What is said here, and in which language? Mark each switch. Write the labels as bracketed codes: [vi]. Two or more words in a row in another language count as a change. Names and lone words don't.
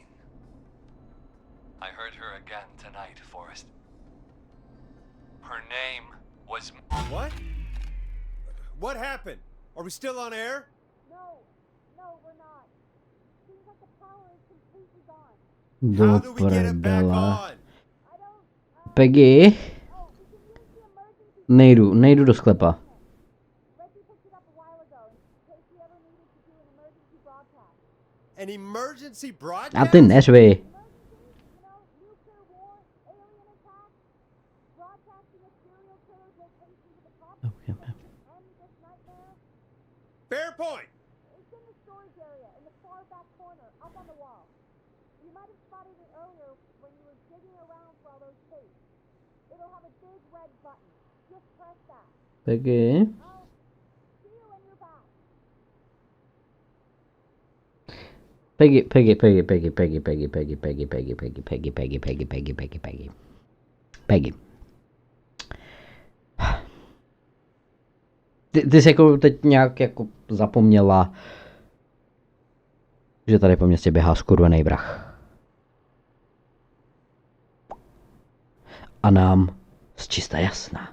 [en] I heard her again tonight, Forrest. Her name was... What? What happened? Are we still on air? No, we're not. Seems like the power is completely gone. How Do do we get it back [cs] prdele. [en] on? [cs] Peggy? Nejdu do sklepa. [en] An emergency A broadcast? [cs] ty neřvi. [en] Fair point. It's in the storage area in the far back corner, up on the wall. You might have spotted it earlier when you were digging around for all those tapes. It'll have a big red button. Just press that. Peggy? I'll see you when you're back. Peggy. [cs] Ty jsi jako teď nějak jako zapomněla, že tady po městě běhá skurvený vrah. A nám zčista jasná.